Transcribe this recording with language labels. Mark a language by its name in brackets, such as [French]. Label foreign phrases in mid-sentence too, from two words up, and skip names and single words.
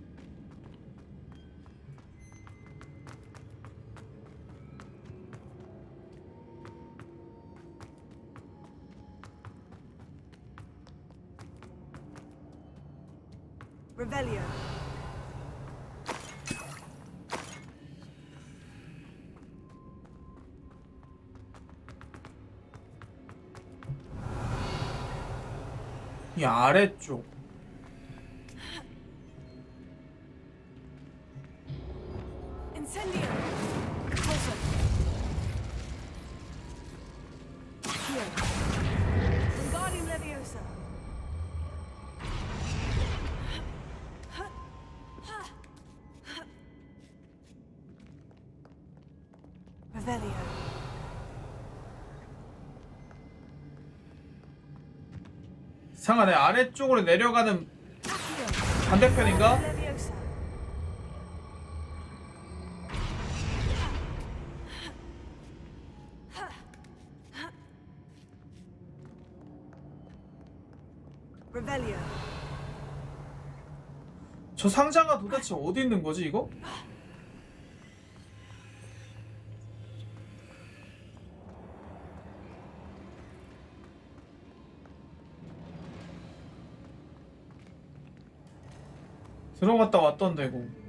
[Korean] Revelio. 이 아래쪽. Incendio. Pulsar. Here. Wingardium Leviosa. Revelio. 상하네. 아래쪽으로 내려가는 반대편인가? Leviosa. Revelio. 저 상자가 도대체 어디 있는 거지, 이거? 들어갔다 왔던데, 이거.